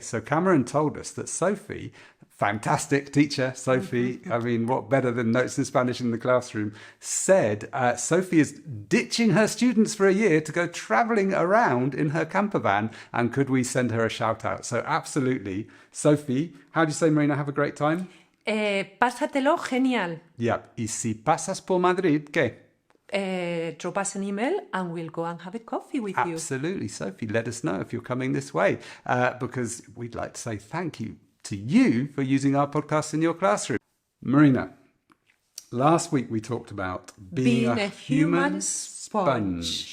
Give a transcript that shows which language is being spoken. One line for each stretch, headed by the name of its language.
English: so Cameron told us that Sophie, fantastic teacher, Sophie, I mean, what better than notes in Spanish in the classroom, said Sophie is ditching her students for a year to go travelling around in her camper van, and could we send her a shout out? So absolutely. Sophie, how do you say, Marina, have a great time?
Spanish: Pásatelo genial. Yep, y si pasas por Madrid, ¿qué?
English: drop us an email and we'll go and have a coffee with you. Absolutely. Sophie, let us know if you're coming this way because we'd like to say thank you to you for using our podcast in your classroom. Marina, last week we talked about being a human sponge.